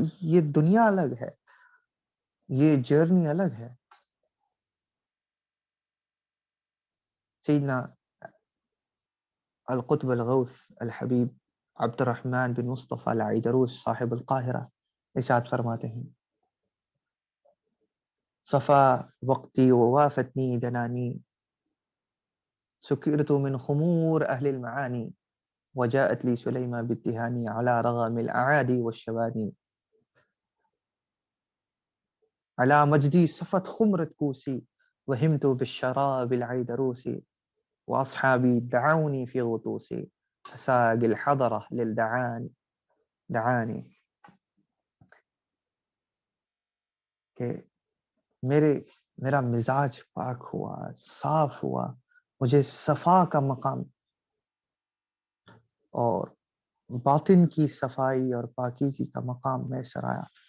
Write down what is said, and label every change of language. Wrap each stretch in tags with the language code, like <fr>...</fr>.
<ur>یہ دنیا الگ ہے، یہ جرنی الگ ہے.</ur> <ar>سیدنا القطب الغوث الحبیب عبد الرحمن بن مصطفیٰ العیدروس صاحب القاہرہ</ar> <ur>ارشاد فرماتے ہیں:</ur> <ar>صفا وقتی ووافتنی جنانی، سکرت من خمور اہل المعانی، وجاءت لي سليمة بالتهاني على رغم الأعادي والشواني، على مجدي صفت خمرة كوسي، وهمت بالشراب العيدروسي، وأصحابي دعوني في غطوسي، فساق الحضرة دعاني.</ar> <ur>کہ میرا مزاج پاک ہوا، صاف ہوا، مجھے صفا کا مقام اور باطن کی صفائی اور پاکیزی کا مقام میسر آیا.</ur>